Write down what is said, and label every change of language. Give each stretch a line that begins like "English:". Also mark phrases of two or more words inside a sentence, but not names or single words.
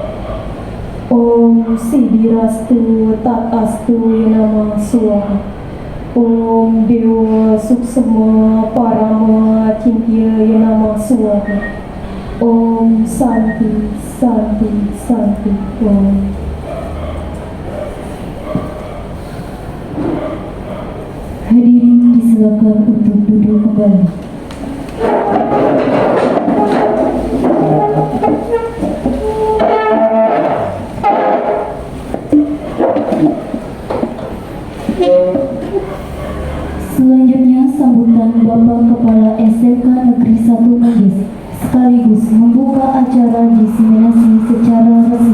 Sanskrit: Om Sidirastu Tatastu Nama Suwaha. Om Dewa Suksema Parama Cintya Nama Suwaha. Om Santi Santi Santi Om.
Indonesian: Hadirin disilakan untuk duduk kembali. Selanjutnya sambutan Bapak Kepala SMK Negeri 1 Manggis sekaligus membuka acara diseminasi secara resmi.